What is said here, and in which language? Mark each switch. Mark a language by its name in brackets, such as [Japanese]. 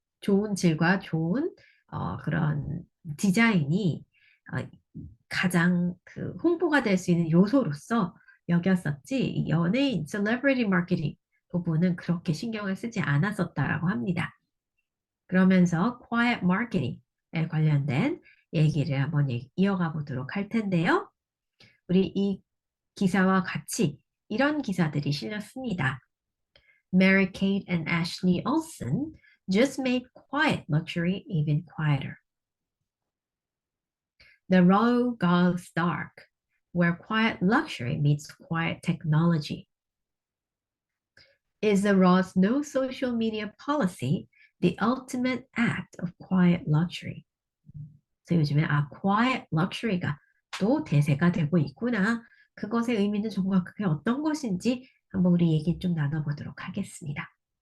[Korean] 좋은 질과 좋은 그런 디자인이 어, 가장 그 홍보가 될 수 있는 요소로서 여겼었지 이 연예인, celebrity marketing 부분은 그렇게 신경을 쓰지 않았었다라고 합니다. 그러면서 quiet marketing에 관련된 얘기를 한번 이어가 보도록 할 텐데요. 우리 이 기사와 같이 이런 기사들이 실렸습니다. [English] Mary-Kate and Ashley Olsen just made quiet luxury even quieter. The row goes dark, where quiet luxury meets quiet technology. Is the Raw's no social media policy the ultimate act of quiet luxury? [Korean] 그래서 요즘에 quiet luxury가 또 대세가 되고 있구나. 그것의 의미는 정확하게 어떤 것인지 한번 우리 얘기 좀 나눠보도록 하겠습니다.